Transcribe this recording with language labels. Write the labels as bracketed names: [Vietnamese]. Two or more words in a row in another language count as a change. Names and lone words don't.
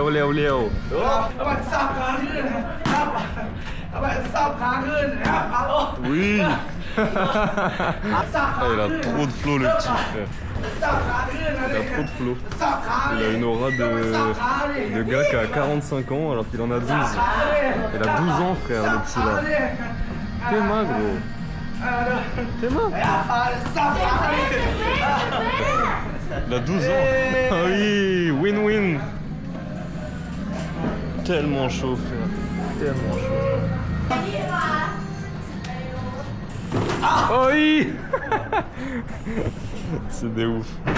[Thai] เอาไปสับขาขึ้นนะครับเอาไปสับขาขึ้นนะครับเอา [French] Oui. [Thai] สับขา [French] Ah, il a [Thai] ขึ้น [French] trop de flow le petit frère. [Thai] สับขาขึ้นนะ [French] Il a trop de flow. [Thai] สับขา [French] Il a une aura de gars qui a 45 ans alors qu'il en a 12. Il a 12 ans frère le petit là. T'es magro. T'es magro. [Thai] สับขาขึ้น [French] Il a 12 ans. Ah oui, win-win. Tellement chaud frère. Tellement chaud. Oh oui. C'est des ouf.